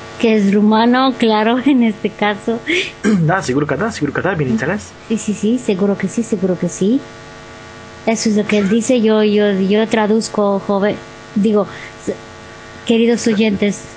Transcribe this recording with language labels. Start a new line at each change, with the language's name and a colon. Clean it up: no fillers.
Spanish: que es rumano, claro, en este caso.
Romanian: Da, sigur că da, sigur că da, bineînțeles.
Spanish: Sí, sí, sí, seguro que sí, seguro que sí. Eso es lo que él dice, yo traduzco, joven, digo, queridos oyentes.